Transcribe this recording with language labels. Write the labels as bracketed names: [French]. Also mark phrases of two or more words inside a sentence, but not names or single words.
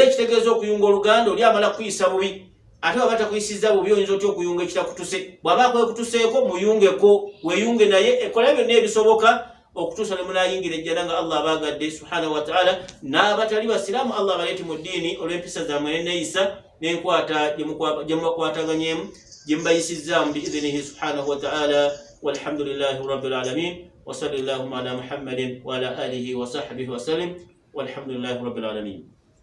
[Ganda] ekitegeeza okuyunga oluganda oli amala kuyisa bubi ate waba takuyisiza bubi oyinza otya okuyunga ekitakutuse bw'aba akwekutuseeko muyungeko weeyunge naye ekola byonna ebisoboka okutuusa ne munayingira ejjana nga Allah abaagadde [Arabic] سبحانه وتعالى [Ganda] n'abatali basiraamu Allah abaleete mu ddiini olw'empisa zammwe n'enneeyisa n'enkwata gye mubakwataganyemu gye mubayisizzaamu [Arabic] بإذنه سبحانه وتعالى والحمد لله رب العالمين وصلى الله على محمد وعلى آله وصحبه وسلم والحمد لله رب العالمين.